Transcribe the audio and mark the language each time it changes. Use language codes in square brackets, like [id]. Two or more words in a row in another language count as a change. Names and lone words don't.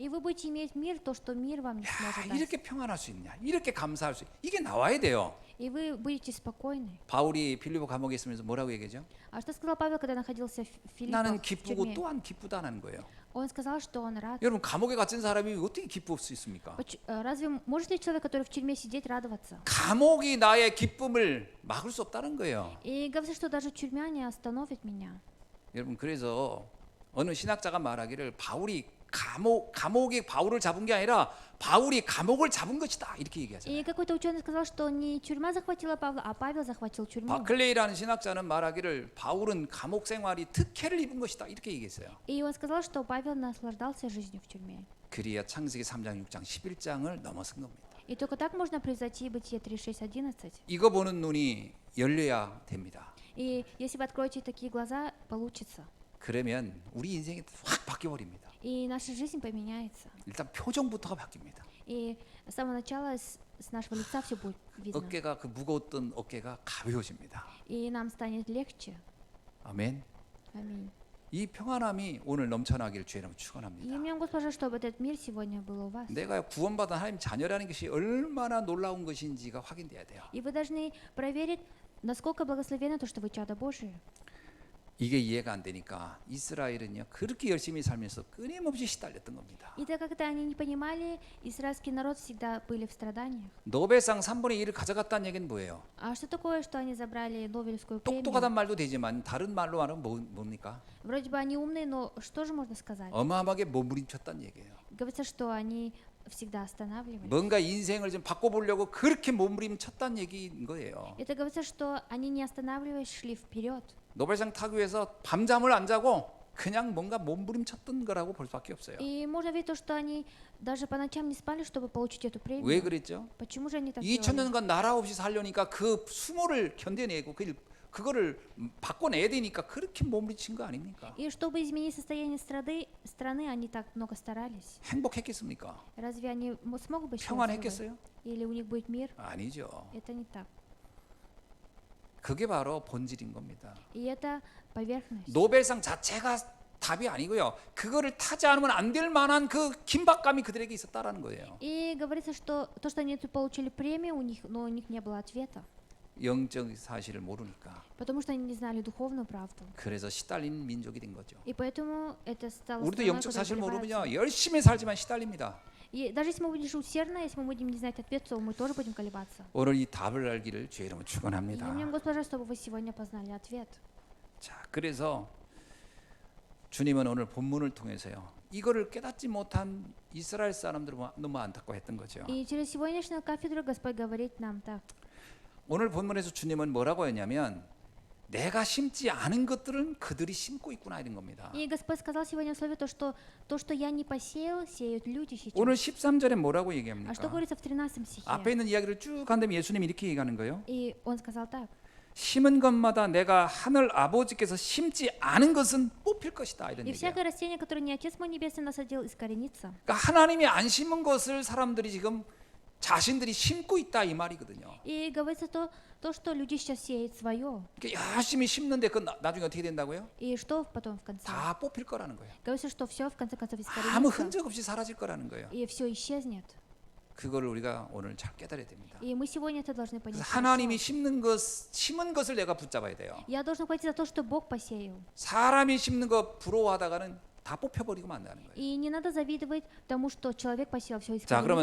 [ru] И вы будете иметь мир, то, что мир вам не [ko] 야, [ru] сможет дать. [ko] 이렇게 평안할 수 있냐? 이렇게 감사할 수 있냐? 이게 나와야 돼요. [ru] И вы будете спокойны. [ko] 바울이 빌립보 감옥에 있으면서 뭐라고 얘기하죠? [ru] А что сказал Павел, когда находился в [ko] 나는 [ru] Филиппах, в [ko] 기쁘고 [ru] тюрьме? [ko] 또 안 기쁘다는 거예요. [ru] Он сказал, что он рад. [ko] 여러분 감옥에 갇힌 사람이 어떻게 기쁠 수 있습니까? [ru] Разве может ли человек, который в тюрьме сидеть, радоваться? [ko] 감옥이 나의 기쁨을 막을 수 없다는 거예요. [ru] И говорится, что даже тюрьма не остановит меня. [ko] 여러분 그래서 어느 신학자가 말하기를 바울이 감옥이 바울을 잡은 게 아니라 바울이 감옥을 잡은 것이다 이렇게 얘기하잖아요. [ru] И какой-то ученый сказал, что не тюрьма захватила Павла, а Павел захватил тюрьму. [ko] 바클레이라는 신학자는 말하기를 바울은 감옥 생활이 특혜를 입은 것이다 이렇게 얘기했어요. [ru] И он сказал, что Павел наслаждался жизнью в тюрьме. [ko] 그리야 창세기 3장, 6장, 11장을 넘어선 겁니다. [ru] И только так можно превзойти Бытие 3:6-11. [ko] 이거 보는 눈이 열려야 됩니다. [ru] И если вы откроете такие глаза, получится. [ko] 그러면 우리 인생이 확 바뀌어 버립니다. [ru] И наша жизнь поменяется. [ko] 일단 표정부터가 바뀝니다. [ru] И с самого начала с нашего лица все будет видно. [ko] 어깨가 그 무거웠던 어깨가 가벼워집니다. [ru] И нам станет легче. [ko] 아멘. [ru] Аминь. [ko] 이 평안함이 오늘 넘쳐나기를 주의 이름으로 [ru] И [ko] 축원합니다. [ru] мне, Госпожа, чтобы этот мир сегодня был у вас. [ko] 내가 구원받은 하나님 자녀라는 것이 얼마나 놀라운 것인지가 확인돼야 돼요. [ru] И вы должны проверить, насколько благословенно то, что вы чадо Божие. [ko] 이게 이해가 안 되니까 이스라엘은요 그렇게 열심히 살면서 끊임없이 시달렸던 겁니다. [ru] И так как это они не понимали, израильский народ всегда были в страданиях. [ko] 노벨상 3분의 1을 가져갔다는 얘기는 뭐예요? [ru] А что такое, что они забрали Нобелевскую [ko] 똑똑하단 [ru] премию? [ko] 말도 되지만 다른 말로 말하면 뭡니까? [ru] Вроде бы они умные, но что же можно сказать? [ko] 어마어마하게 몸부림쳤다는 얘기예요. [ru] Говорится, что они всегда останавливались. [ko] 뭔가 인생을 좀 바꿔보려고 그렇게 몸부림쳤다는 얘기인 거예요. [ru] Это говорится, что они не останавливаясь шли вперед. [ko] 노벨상 타기 위해서 밤잠을 안 자고 그냥 뭔가 몸부림쳤던 거라고 볼 수밖에 없어요. [ru] И можно видеть то, что они даже по ночам не спали, чтобы получить эту [ko] 왜 [ru] премию. [ko] 그랬죠? [ru] Почему же они так делали? [ko] 2000년간 나라 없이 살려니까 그 수모를 견뎌내고 그거를 바꿔내야 되니까 그렇게 몸부림친 거 아닙니까? [ru] И чтобы изменить состояние страны, они так много старались. [ko] 행복했겠습니까? [ru] Разве они смогут быть счастливы? [ko] 평안했겠어요? [ru] Или у них будет мир? [ko] 아니죠. [ru] Это не так. [ko] 그게 바로 본질인 겁니다. [ru] И это поверхность. [ko] 노벨상 자체가 답이 아니고요. 그거를 타지 않으면 안 될 만한 그 긴박감이 그들에게 있었다라는 거예요. [ru] И говорится, что то, что они получили премию, но у них не было ответа. [ko] 영적 사실을 모르니까. [ru] Потому что они не знали духовную правду. [ko] 그래서 시달린 민족이 된 거죠. [ru] И поэтому это стало [ko] 우리도 [ru] страной, [ko] 영적 [ru] которая [ko] 사실 모르면요 [ru] прерывается. [ko] 열심히 살지만 시달립니다. [ru] И даже если мы будем жить усердно, если мы будем не знать ответ, то мы тоже будем колебаться. [ko] 오늘 이 답을 알기를 주의 이름으로 [ru] И [ko] 축원합니다. [ru] молим Госпожа, чтобы вы сегодня познали ответ. [ko] 자, 그래서 주님은 오늘 본문을 통해서요 이거를 깨닫지 못한 이스라엘 사람들은 너무 안타까워했던 거죠. [ru] И через сегодняшнюю кафедру Господь говорит нам так. [ko] 오늘 본문에서 주님은 뭐라고 했냐면 내가 심지 않은 것들은 그들이 심고 있구나 이런 겁니다. [ru] И Господь сказал сегодня в слове то, что я не посеял, сеют люди сейчас. [ko] 오늘 13절에 뭐라고 [ru] А что [ko] 얘기합니까? [ru] говорится в 13 стихе? [ko] 앞에 있는 이야기를 쭉 한다면 예수님이 이렇게 얘기하는 거예요. [ru] И он сказал так. [ko] 심은 것마다 내가 하늘 아버지께서 심지 않은 것은 뽑힐 것이다 이런 [ru] И [ko] 얘기예요. [ru] всякое растение, которое не Отец мой Небесный насадил, искоренится. [ko] 그러니까 하나님이 안 심은 것을 사람들이 지금 자신들이 심고 있다 이 말이거든요. [ru] И говорится то, что люди сейчас сеют свое. [ko] 그러니까 열심히 심는데 그 나중에 어떻게 된다고요? [ru] И что потом в конце? [ko] 다 뽑힐 거라는 거예요. [ru] Говорится, что все в конце концов [ko] 아무 [ru] искоренится. [ko] 흔적 없이 사라질 거라는 거예요. [ru] И все исчезнет. [ko] 그거를 우리가 오늘 잘 깨달아야 됩니다. [ru] И мы сегодня это должны понять. [ko] 그래서 [ru] хорошо. [ko] 하나님이 심은 것을 내가 붙잡아야 돼요. [ru] Я должен пойти за то, что Бог посеял. [ko] 사람이 심는 거 부러워하다가는 다 뽑혀버리고 만다는 거예요. [ru] И не надо завидовать тому, что человек посеял, все [ko] 자, 그러면